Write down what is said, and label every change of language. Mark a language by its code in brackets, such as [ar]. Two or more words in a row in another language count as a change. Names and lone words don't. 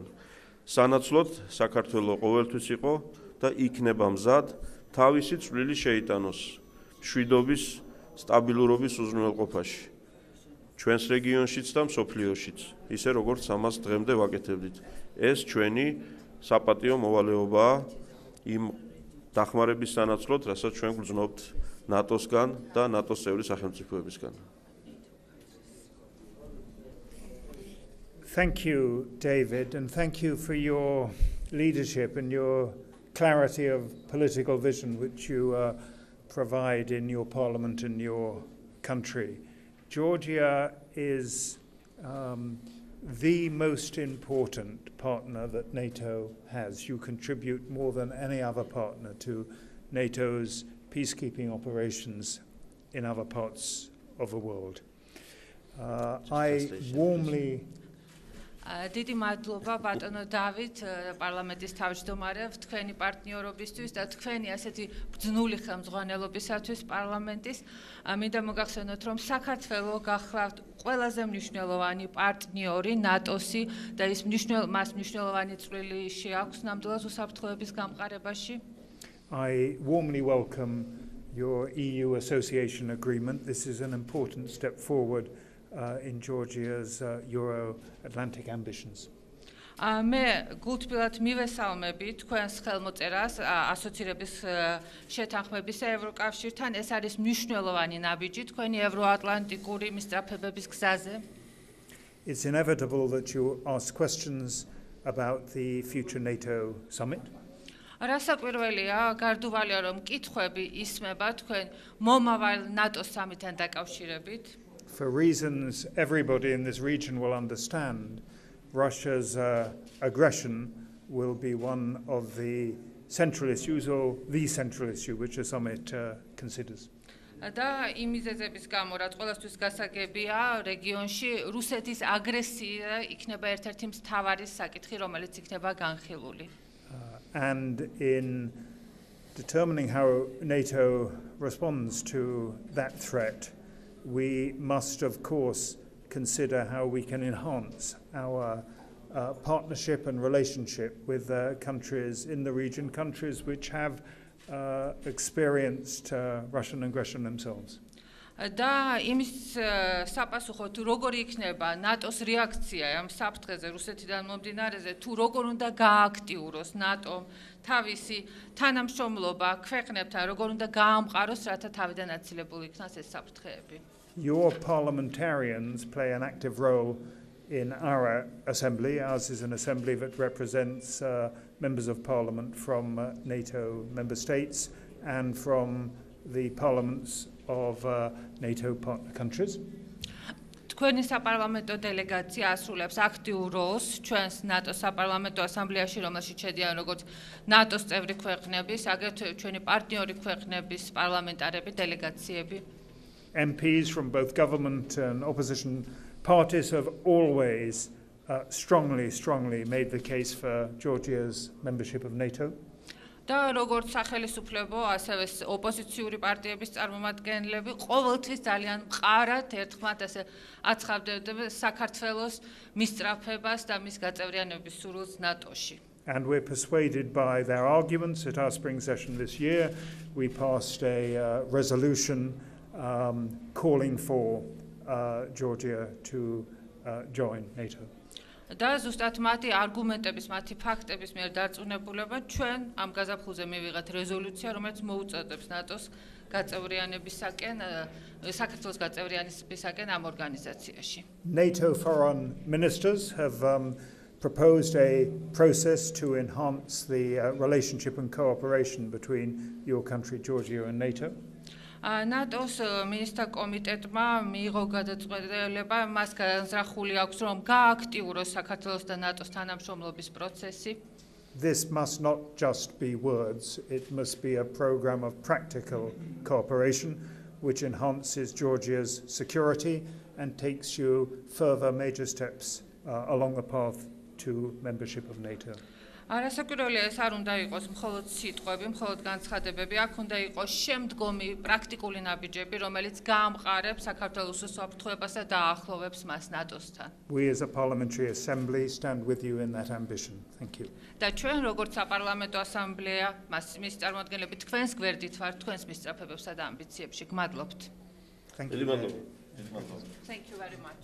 [ka] სანაცვლოდ საქართველო ყოველთვის იყო და იქნება მზად თავისი წვლილი შეიტანოს მშვიდობის, სტაბილურობის უზრუნველყოფაში. ჩვენს რეგიონშიც და მსოფლიოშიც, ისე როგორც ამას დღემდე ვაკეთებდით. ეს ჩვენი საპატიო მოვალეობაა იმ დახმარების სანაცვლოდ, რასაც ჩვენ გრძნობთ ნატოსგან და ნატოს წევრი სახელმწიფოებისგან. [en] Thank you, David, and thank you for your leadership and your clarity of political vision which you provide in your parliament and your country. Georgia is the most important partner that NATO has. You contribute more than any other partner to NATO's peacekeeping operations in other parts of the world. I warmly [ka] დიდი მადლობა ბატონო დავით პარლამენტის თავმჯდომარე თქვენი პარტნიორობისთვის და თქვენი ასეთი ბრძნული ხელმძღვანელობისათვის პარლამენტის მინდა მოგახსენოთ რომ საქართველოს გახლავთ ყველაზე მნიშვნელოვანი პარტნიორი ნატოსი და ის მას მნიშვნელოვანი წვლილი შეაქვს ნამდვილად უსაფრთხოების გამყარებაში. [en] I warmly welcome your EU association agreement. This is an important step forward in Georgia's Euro-Atlantic ambitions. [ka] მე გულთბილად მივესალმები თქვენს ხელმოწერას ასოცირების შეთანხმების ევროკავშირთან. ეს არის მნიშვნელოვანი ნაბიჯი თქვენი ევროატლანტიკური მისწრაფებების გზაზე. [en] It's inevitable that you ask questions about the future NATO summit. [ka] რასაკვირველია, გარდუვალია რომ კითხვები ისმება თქვენ მომავალ ნატოს სამიტთან დაკავშირებით. [en] For reasons everybody in this region will understand, Russia's aggression will be one of the central issues or the central issue which the summit considers. [ka] და იმ მიზეზების გამო, რაც ყველასთვის გასაგებია, რეგიონში რუსეთის აგრესია იქნება ერთ-ერთი მთავარი საკითხი, რომელიც იქნება განხილული. [en] And in determining how NATO responds to that threat, we must, of course, consider how we can enhance our partnership and relationship with countries in the region, countries which have experienced Russian aggression themselves. [ka] და იმის საპასუხოდ როგორი იქნება ნატოს რეაქცია ამ საფრთხეზე რუსეთიდან მომდინარეზე თუ როგორ უნდა გააქტიუროს ნატო თავისი თანამშრომლობა ქვეყნებთან როგორ უნდა გაამყაროს რათა თავიდან აცილებული იქნას ეს საფრთხეები. [en] Your parliamentarians play an active role in our assembly. Ours is an assembly that represents members of parliament from NATO member states and from the parliaments of NATO partner countries. [ka] თქვენი საპარლამენტო დელეგაცია ასრულებს აქტიურ როლს ჩვენს ნატოს საპარლამენტო ასამბლეაში, რომელშიც შედიან როგორც ნატოს წევრი ქვეყნების, აგრეთვე ჩვენი პარტნიორი ქვეყნების პარლამენტარები, დელეგაციები. [en] MPs from both government and opposition parties have always strongly made the case for Georgia's membership of NATO. [ka] და როგორც სახელისუფლებო, ასევე ოპოზიციური პარტიების წარმომადგენლები ყოველთვის ძალიან მყარად ერთხმად ასე აცხადებდნენ საქართველოს მისწრაფებას და მის გაწევრიანების სურვილს ნატოში. [en] And we're persuaded by their arguments. At our spring session this year, we passed a resolution calling for Georgia to join NATO. [ka] და ზუსტად მათი არგუმენტების, მათი ფაქტების მიერ დარწმუნებულება ჩვენ ამ გაზაფხულზე მივიღეთ რეზოლუცია, რომელიც მოუწოდებს ნატოს გაწევრიანებისაკენ, საქართველოს გაწევრიანებისაკენ ამ ორგანიზაციაში. [en] NATO foreign ministers have proposed a process to enhance the relationship and cooperation between your country, Georgia, and NATO. [ka] ნატოს მინისტრთა კომიტეტმა მიიღო გადაწყვეტილება, მას განზრახული აქვს, რომ გააქტიუროს საქართველოს და ნატოს თანამშრომლობის პროცესი. [en] This must not just be words, it must be a program of practical cooperation which enhances Georgia's security and takes you further major steps along the path to membership of NATO. [ka] არასაკვირველია ეს არ უნდა იყოს მხოლოდ სიტყვები, მხოლოდ განცხადებები, აქ უნდა იყოს შემდგომი პრაქტიკული ნაბიჯები, რომელიც გაამყარებს საქართველოს უსაფრთხოებასა და აახლოვებს მას ნატოსთან. [en] We as a parliamentary assembly stand with you in that ambition. Thank you. [ka] და ჩვენ როგორც საპარლამენტო ასამბლეა, მის წარმომადგენლები თქვენს გვერდით ვართ, თქვენს მისწრაფებებსა და ამბიციებში. გმადლობთ. [en] Thank you. Thank you very much.